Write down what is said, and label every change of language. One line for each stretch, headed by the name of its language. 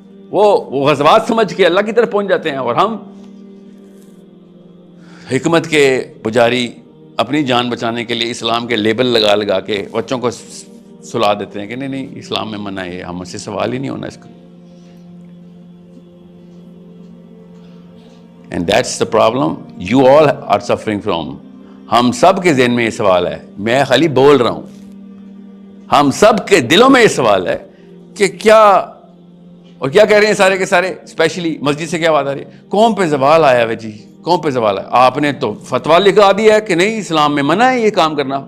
Urdu: وہ غزوات سمجھ کے اللہ کی طرف پہنچ جاتے ہیں اور ہم حکمت کے پجاری اپنی جان بچانے کے لیے اسلام کے لیبل لگا لگا کے بچوں کو سلا دیتے ہیں کہ نہیں اسلام میں منع ہے. ہم سے سوال ہی نہیں ہونا اس کا.
English: And that's the problem you all are suffering from.
Urdu: ہم سب کے ذہن میں یہ سوال ہے, میں خالی بول رہا ہوں. ہم سب کے دلوں میں یہ سوال ہے کہ کیا, اور کیا کہہ رہے ہیں سارے کے سارے, اسپیشلی مسجد سے کیا بات آ رہی ہے, قوم پہ زوال آیا ہے جی, قوم پہ زوال ہے. آپ نے تو فتویٰ لکھا دیا ہے کہ نہیں اسلام میں منع ہے یہ کام کرنا.